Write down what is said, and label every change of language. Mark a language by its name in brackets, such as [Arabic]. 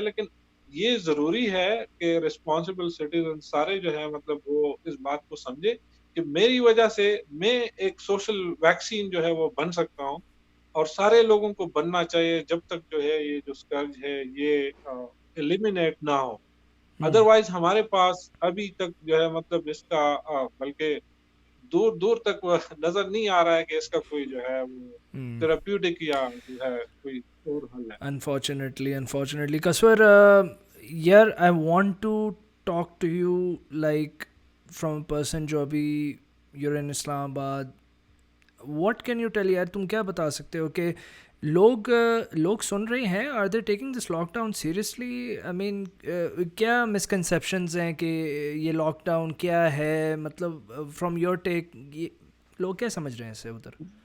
[Hindi] लेकिन ये ज़रूरी है कि रिस्पॉन्सिबल सिटीज़न सारे जो है मतलब वो इस बात को समझें कि मेरी वजह से मैं एक सोशल वैक्सीन जो है वो बन सकता हूँ, और सारे लोगों को बनना चाहिए जब तक जो है ये जो स्कर्ज है ये एलिमिनेट ना हो। अदरवाइज हमारे पास अभी तक जो है मतलब इसका बल्कि दूर दूर तक वो नजर नहीं आ रहा है कि इसका कोई जो है वो थेराप्यूटिक या जो है कोई और हल है। [English] Unfortunately, Kaswar, यार I want to talk to you like from a person [Hindi] जो अभी [English] you're in Islamabad. What can you tell, [Hindi] यार तुम क्या बता सकते हो कि लोग सुन रहे हैं, [English] Are they taking this lockdown seriously? [Hindi] I mean क्या मिसकंसेप्शंस हैं कि ये लॉकडाउन क्या है, मतलब [English] from your take [Hindi] ये लोग क्या समझ रहे हैं इससे उधर?